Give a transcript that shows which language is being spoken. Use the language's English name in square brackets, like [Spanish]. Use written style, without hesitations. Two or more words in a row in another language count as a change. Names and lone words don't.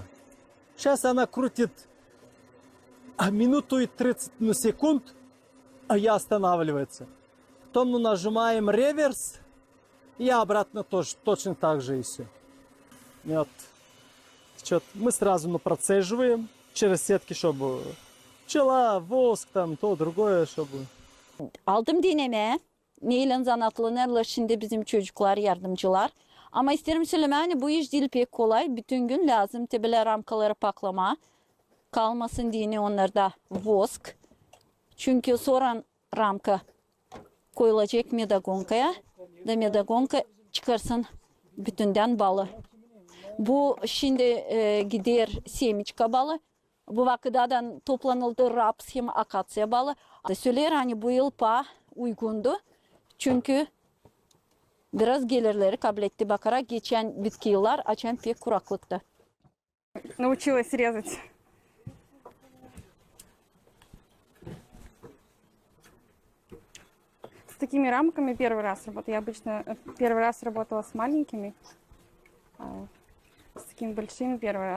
[Russian] Сейчас она крутит минуту и 30 секунд, а я останавливается. Потом, ну, нажимаем реверс, и обратно тоже точно так же и все. И вот. Мы сразу, ну, процеживаем через сетки, чтобы пчела, воск, там, то, другое, чтобы... [Gagauz] Aldım deneme. Neyle zanatlanırlar şimdi bizim çocuklar, yardımcılar. Ama isterim söylemeni, bu iş değil pek kolay. Bütün gün lazım tebele ramkaları paklama. Kalmasın diye onlarda vosk. Çünkü sonra ramka koyulacak medagonkaya. Da medagonka çıkarsın bütünden balı. Bu şimdi gider semiçka balı. Bu vakıdadan toplanıldı raps hem akasya balı. Söyler hani bu yıl uygundu. Çünkü biraz gelirleri kabul etti bakarak geçen bitki yıllar açan pek kuraklıktı. [Russian] Научилась резать. С такими рамками первый раз работаю. Я обычно первый раз работала с маленькими, а с такими большими первый раз.